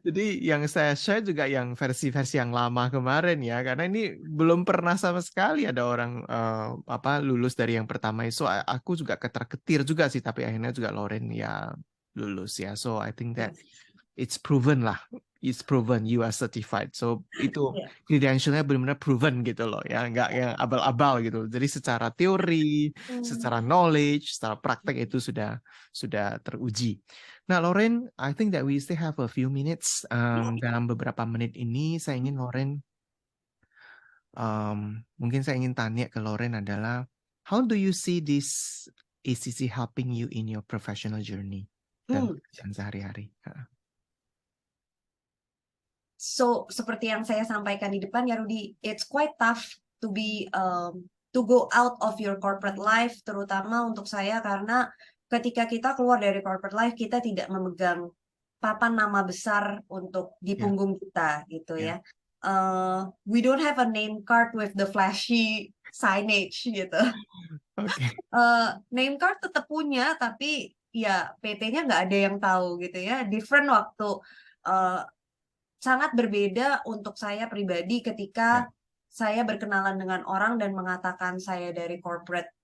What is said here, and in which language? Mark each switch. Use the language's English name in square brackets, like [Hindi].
[Indonesian] Jadi yang saya share juga yang versi-versi yang lama kemarin ya, karena ini belum pernah sama sekali ada orang lulus dari yang pertama. So aku juga ketar-ketir juga sih, tapi akhirnya juga Lauren ya lulus ya. [English] So I think that it's proven lah. It's proven you are certified. [Indonesian] So itu credentialnya benar-benar proven gitu loh ya, nggak yang abal-abal gitu. Jadi secara teori, secara knowledge, secara praktek itu sudah teruji. [English] Nah, Lauren, I think that we still have a few minutes. [Indonesian] Dalam beberapa menit ini, saya ingin Lauren Mungkin saya ingin tanya ke Loren adalah, [English] how do you see this ACC helping you in your professional journey dan Hmm. [Indonesian] pekerjaan sehari-hari? So, seperti yang saya sampaikan di depan ya Rudy, [English] it's quite tough to be to go out of your corporate life, [Indonesian] terutama untuk saya karena ketika kita keluar dari corporate life kita tidak memegang papan nama besar untuk di Ya, punggung kita gitu ya, ya. [English] We don't have a name card with the flashy signage gitu. [Indonesian] oke, Name card tetap punya, tapi ya PT-nya nggak ada yang tahu gitu ya. Different waktu uh, sangat berbeda untuk saya pribadi ya, ketika saya berkenalan dengan orang dan mengatakan saya dari corporate